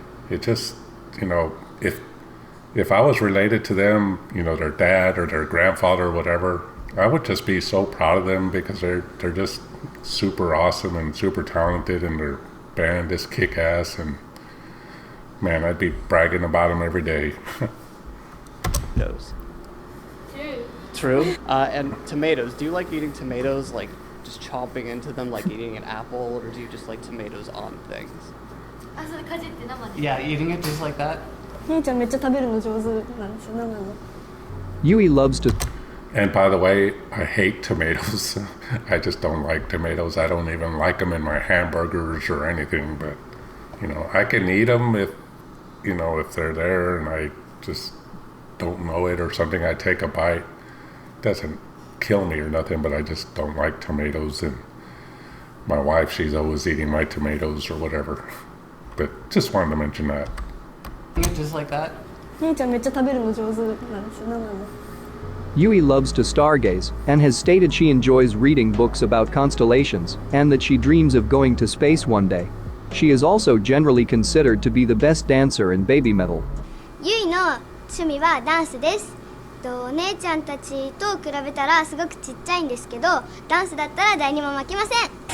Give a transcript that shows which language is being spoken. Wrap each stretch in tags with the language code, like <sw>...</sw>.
<en>It just, you know, if I was related to them, you know, their dad or their grandfather or whatever, I would just be so proud of them because they're just super awesome and super talented, and their band is kick-ass, and man, I'd be bragging about them every day. Tomatoes. True. And tomatoes. Do you like eating tomatoes, like just chomping into them like eating an apple, or do you just like tomatoes on things? Yeah, eating it just like that.</en> <ja>ひーちゃんめっちゃ食べるの上手なんですよ。生の。</ja> <en>Yui loves to. And by the way, I hate tomatoes. I just don't like tomatoes. I don't even like them in my hamburgers or anything, but you know, I can eat them if they're there and I just don't know it or something. I take a bite. Doesn't kill me or nothing, but I just don't like tomatoes, and my wife, she's always eating my tomatoes or whatever. But just wanted to mention that. Eat it just like that.</en> <ja>ひーちゃんめっちゃ食べるの上手なんですよ。生の。</ja> <en>Yui loves to stargaze and has stated she enjoys reading books about constellations and that she dreams of going to space one day. She is also generally considered to be the best dancer in BabyMetal.</en> <ja>ゆいの趣味はダンスです。お姉ちゃんたちと比べたらすごくちっちゃいんですけど、ダンスだったら誰にも負けません。</ja>